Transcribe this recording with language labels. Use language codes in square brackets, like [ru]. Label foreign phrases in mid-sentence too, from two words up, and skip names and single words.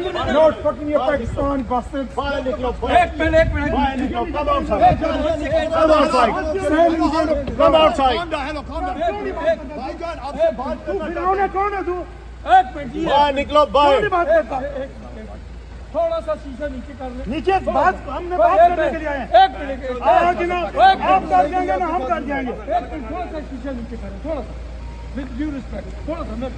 [en] Not fucking your Pakistan bastards. [hi] बाहर निकलो एक मिनट बाहर निकलो [en] come outside come outside [hi] come outside भाईजान आपसे बात करना कौन है तू? एक मिनट जी बाहर निकलो बाहर बात करता है? थोड़ा सा शीशा नीचे कर ले नीचे बात हमने बात करने के लिए आए हैं। एक मिनट हाँ जनाब आप कर जाएंगे ना हम कर जाएंगे। एक मिनट थोड़ा सा शीशा नीचे करें थोड़ा सा [en] with due respect [hi] थोड़ा सा मैं